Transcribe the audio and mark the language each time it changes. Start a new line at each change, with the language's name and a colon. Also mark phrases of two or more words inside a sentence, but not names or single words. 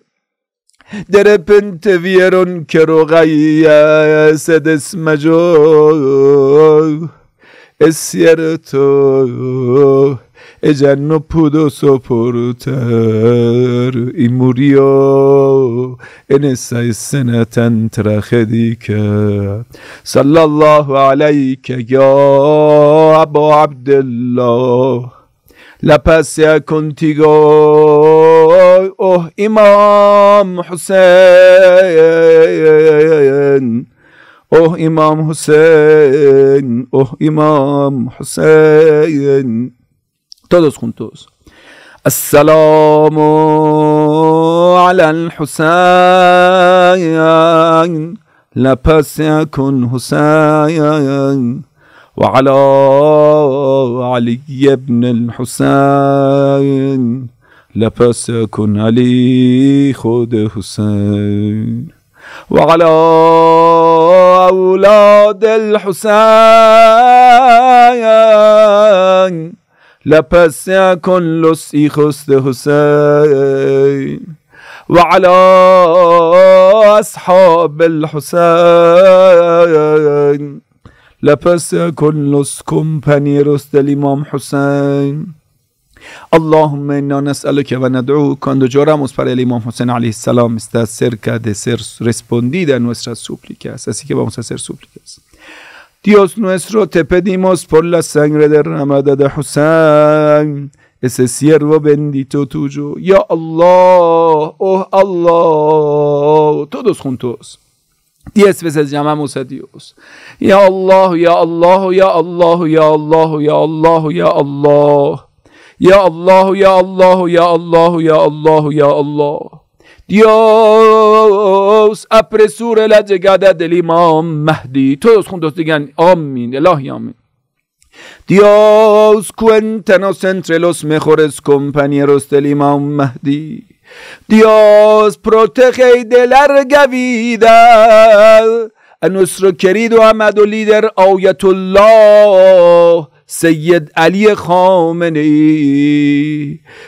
Spanish: De repente vieron que Rogaya se desmayó. Es cierto, ella no pudo soportar y murió en esa escena tan trágica.
Arabic: صلى الله عليك يا أبو عبدالله.
Spanish: La paz sea contigo, oh Imam Hussein. Oh Imam Hussein, oh Imam Hussein. Todos juntos.
Arabic: السلام على الحسين.
Spanish: La paz sea con Husayn.
Arabic: وعلى علي بن الحسين.
Spanish: La paz sea con Ali, hijo de Husayn.
Arabic: وعلى أولاد الحسين.
Spanish: La paz sea con los hijos de Hussein.
Arabic: وعلى أصحاب الحسين.
Spanish: La paz sea con los compañeros del Imam Hussein.
Arabic: اللهم إنا نسألك وندعو.
Spanish: Cuando lloramos para el Imam Hussein
Arabic: عليه السلام,
Spanish: está cerca de ser respondida nuestras súplicas, así que vamos a hacer súplicas. Dios nuestro, te pedimos por la sangre derramada de Hussein ese siervo bendito tuyo.
Arabic: يا الله,
Spanish: oh Allah, todos juntos. 10 veces llamamos a Dios.
Arabic: يا الله، يا الله، يا الله، يا الله، يا الله، يا الله. يا الله، يا الله، يا الله، يا الله، يا الله.
Spanish: Dios, apresure la llegada del Imam Mahdi. Todos juntos digan amén, Ilahi amén. Dios, cuéntanos entre los mejores compañeros del Imam Mahdi. Dios, protege y de larga vida a nuestro querido amado líder Ayatollah Sayyid Ali Khamenei.